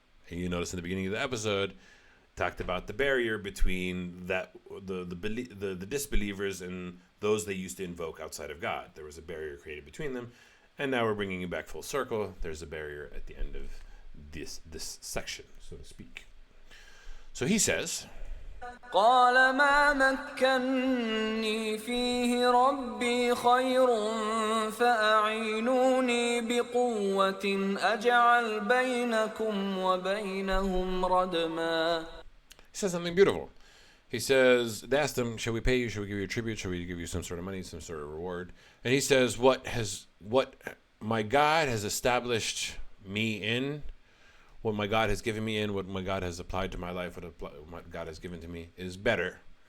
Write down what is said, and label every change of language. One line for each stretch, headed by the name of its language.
English: And you notice in the beginning of the episode, talked about the barrier between the disbelievers and those they used to invoke outside of God. There was a barrier created between them, and now we're bringing it back full circle. There's a barrier at the end of this section, so to speak. So he says,
Arabic: قال ما مكني فيه ربي خير فأعينوني بقوة أجعل بينكم وبينهم ردما.
English: He says something beautiful. He says, they asked him, shall we pay you? Shall we give you a tribute? Shall we give you some sort of money, some sort of reward? And he says, what my God has established me in, what my God has given me in, what my God has applied to my life, what God has given to me is better.